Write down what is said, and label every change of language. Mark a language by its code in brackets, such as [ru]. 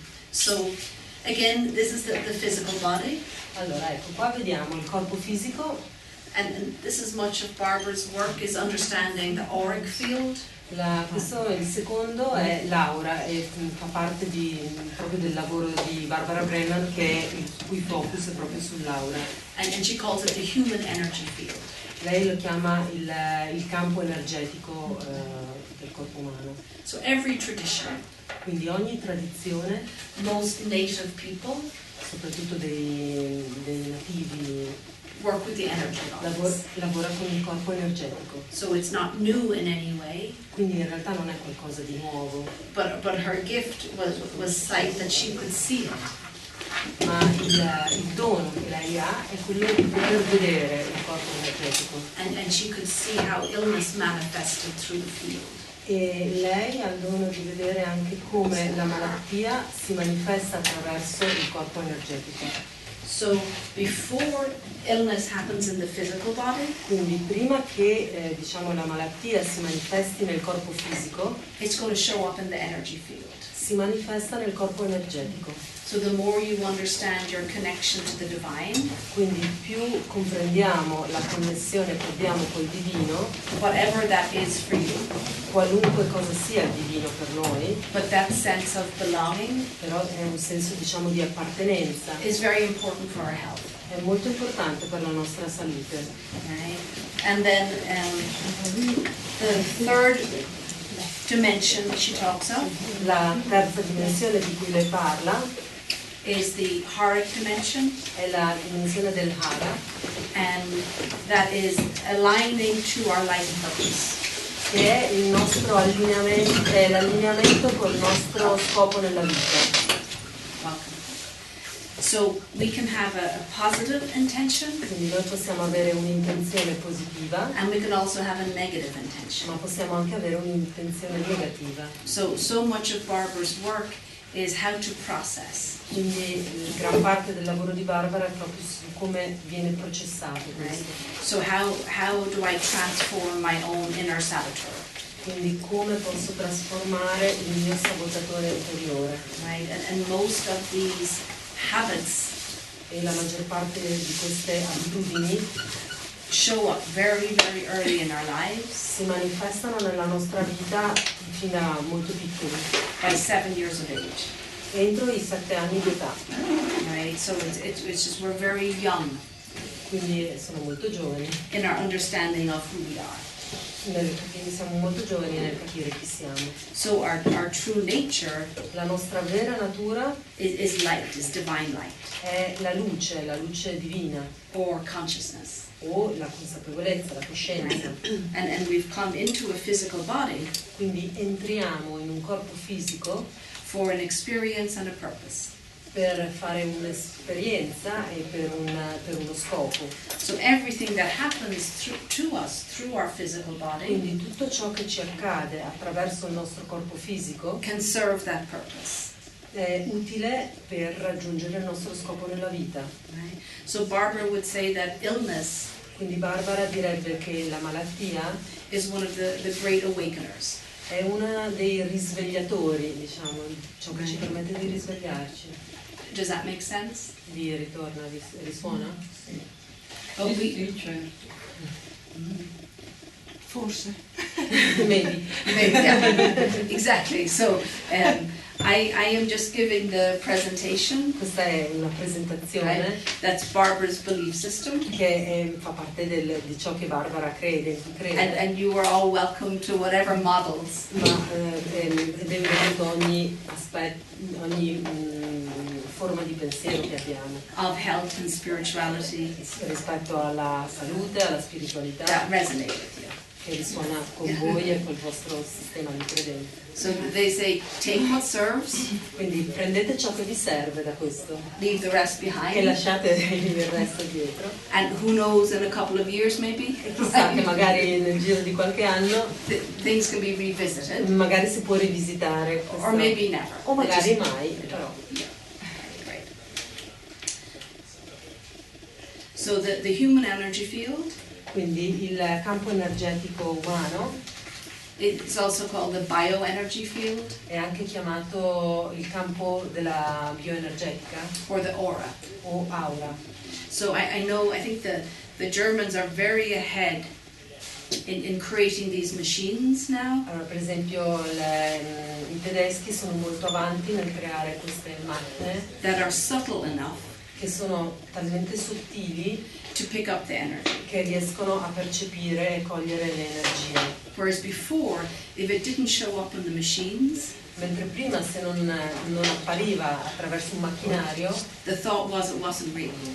[en] So again, this is the physical body. [it] Allora, ecco, qua vediamo il corpo fisico. [en] And this is much of Barbara's work, is understanding the auric field. [it] Questo il secondo è l'aura e fa parte proprio del lavoro di Barbara Brennan, che il cui focus è proprio sull'aura. [en] And she calls it the human energy field. [it] Lei lo chiama il campo energetico del corpo umano. [en] So every tradition, [it] quindi ogni tradizione, [en] most native people, [it] soprattutto dei nativi [en] work with the energy bodies. [it] lavora con il corpo energetico. [en] So it's not new in any way. [it] Quindi in realtà non è qualcosa di nuovo. [en] But her gift was sight that she could see it. [it] Ma il dono che lei ha è quello di poter vedere il corpo energetico. [en] And she could see how illness manifested through the field. [it] E lei ha il dono di vedere anche come la malattia si manifesta attraverso il corpo energetico. [en] So before illness happens in the physical body, [it] Quindi prima che diciamo la malattia si manifesti nel corpo fisico, [en] it's going to show up in the energy field. [it] si manifesta nel corpo energetico. [en] So the more you understand your connection to the divine, [it] Quindi più comprendiamo la connessione che abbiamo col divino, [en] whatever that is for you, [it] qualunque cosa sia il divino per noi, [en] but that sense of belonging [it] però è un senso diciamo di appartenenza, [en] is very important for our health. [it] è molto importante per la nostra salute. [en] Right? And then the third dimension she talks of [it] La terza dimensione di cui lei parla [en] is the Haric dimension, [it] è la dimensione del Hara, [en] and that is aligning to our life purpose. [it] che è il nostro allineamento, è l'allineamento col nostro scopo nella vita. [en] Welcome. So we can have a positive intention, [it] Quindi noi possiamo avere un'intenzione positiva, [en] and we can also have a negative intention. [it] ma possiamo anche avere un'intenzione negativa. [en] So much of Barbara's work is how to process. [it] Quindi gran parte del lavoro di Barbara è proprio su come viene processato [en] Right? [it] questo. [en] So how do I transform my own inner saboteur? [it] Quindi come posso trasformare il mio sabotatore interiore. [en] Right? And most of these habits [it] E la maggior parte di queste abitudini [en] show up very, very early in our lives, [it] si manifestano nella nostra vita fin da molto piccoli, [en] by 7 years of age. [it] entro i 7 anni di età. [en] Right? So it's just we're very young [it] Quindi sono molto giovani, [en] in our understanding of who we are. [it] quindi siamo molto giovani nel capire chi siamo. [en] So our true nature [it] La nostra vera natura [en] is light, is divine light, [it] è la luce divina, [en] or consciousness. [it] o la consapevolezza, la coscienza. [en] And we've come into a physical body [it] Quindi entriamo in un corpo fisico [en] for an experience and a purpose. [it] per fare un'esperienza e per uno scopo. [en] So everything that happens to us through our physical body [it] Quindi tutto ciò che ci accade attraverso il nostro corpo fisico [en] can serve that purpose. [it] è utile per raggiungere il nostro scopo nella vita. [en] Right? So Barbara would say that illness [it] Quindi Barbara direbbe che la malattia [en] is one of the great awakeners. [it] è uno dei risvegliatori, diciamo, ciò che ci permette di risvegliarci. [en] Does that make sense? [it] Vi ritorna, vi risuona? [en] But we, [it] Sì, certo. Forse. [en] Maybe. maybe, yeah. Exactly. So I am just giving the presentation. [it] Questa è una presentazione [en] Right? That's Barbara's belief system. [it] che fa parte di ciò che Barbara crede, in cui crede. [en] And you are all welcome to whatever models. [it] Ma è benvenuto ogni aspetto, ogni forma di pensiero che abbiamo [en] Of health and spirituality [it] rispetto alla salute, alla spiritualità, [en] that resonate with you. [it] che risuona con voi e col vostro sistema di credenza. [en] So they say, take what serves, [it] Quindi prendete ciò che vi serve da questo [en] leave the rest [it] e [en] behind, [it] lasciate il resto dietro. [en] and who knows, in a couple of years maybe, [it] E chissà che magari nel giro di qualche anno [en] things can be revisited, [it] magari si può rivisitare questo. [en] or maybe never. [it] O magari [en] It just- [it] mai, però. [en] Yeah. Great. So the human energy field [it] Quindi il campo energetico umano [en] is also called the bioenergy field, [it] è anche chiamato il campo della bioenergetica [en] or the aura. [it] o aura. [en] So I think the Germans are very ahead in creating these machines now. [it] Allora, per esempio i tedeschi sono molto avanti nel creare queste macchine [en] That are subtle enough [it] che sono talmente sottili [en] to pick up the energy. [it] che riescono a percepire e cogliere le energie. [en] Whereas before, if it didn't show up in the machines, [it] Mentre prima, se non appariva attraverso un macchinario, [en] the thought was it wasn't real.